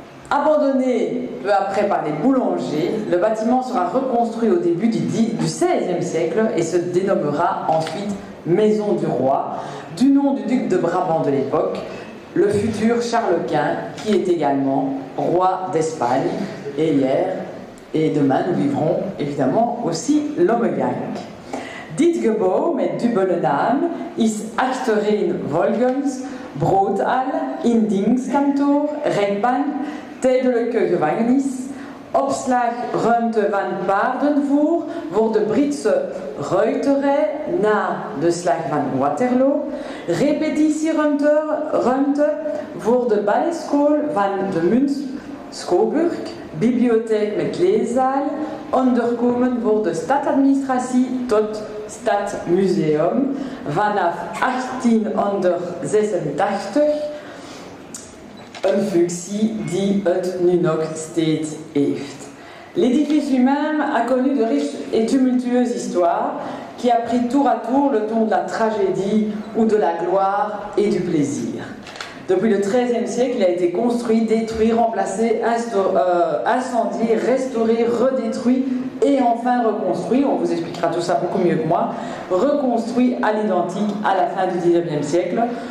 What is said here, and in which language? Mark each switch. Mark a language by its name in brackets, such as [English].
[French] Abandonné peu après par les boulangers, le bâtiment sera reconstruit au début du XVIe siècle et se dénommera ensuite Maison du Roi, du nom du duc de Brabant de l'époque, le futur Charles Quint, qui est également roi d'Espagne. Et hier et demain, nous vivrons évidemment aussi l'Ommegang. [Dutch] Dit gebouw met dubbele naam is achterin volgens broodhal, indienstkantoor, rechtbank, tijdelijke gevangenis, opslagruimte van paardenvoer voor de Britse ruiterij na de slag van Waterloo, repetitieruimte voor de balletschool van de Munt Schouwburg, bibliotheek met leeszaal, onderkomen voor de stadadministratie tot Stadmuseum vanaf 1886, een functie die het nu nog steeds heeft. [French] L'édifice lui-même a connu de riches et tumultueuses histoires qui a pris tour à tour le ton de la tragédie ou de la gloire et du plaisir. Depuis le XIIIe siècle, il a été construit, détruit, remplacé, incendié, restauré, redétruit et enfin reconstruit, on vous expliquera tout ça beaucoup mieux que moi, reconstruit à l'identique à la fin du XIXe siècle.